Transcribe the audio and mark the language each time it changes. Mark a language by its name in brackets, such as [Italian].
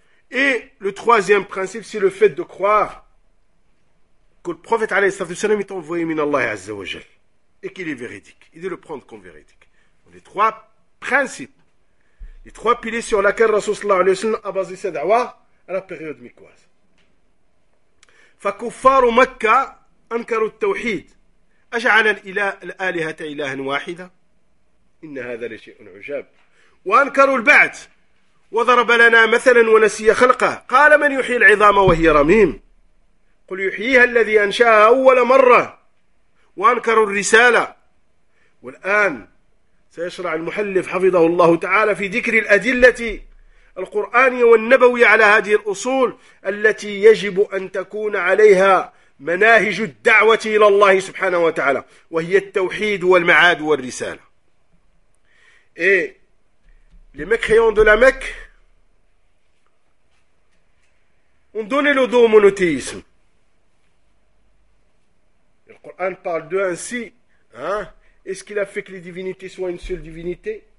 [French] Et le troisième principe, c'est le fait de croire que le prophète alayhi salatu wassalam est envoyé min Allah azza wa jal et qu'il est véridique. Il doit le prendre comme véridique. Les trois principes, les trois piliers sur lesquels Rasoul sallallahu alayhi wa sallam a basé sa da'wa à la période mécoise. [Arabic] فكفار مكة أنكروا التوحيد أجعل الآلهة إلها واحدة إن هذا لشيء عجاب وأنكروا البعث وضرب لنا مثلا ونسي خلقه قال من يحيي العظام وهي رميم قل يحييها الذي أنشأها أول مرة وأنكروا الرسالة والآن سيشرع المحلف حفظه الله تعالى في ذكر الأدلة القرآنية والنبوية على هذه الأصول التي يجب أن تكون عليها مناهج الدعوة إلى الله سبحانه وتعالى وهي التوحيد والمعاد والرسالة. [French] Et les mécréants de la Mecque ont donné le dos au monothéisme. Le Coran parle d'eux ainsi, hein? Est-ce qu'il a fait que les divinités soient une seule divinité?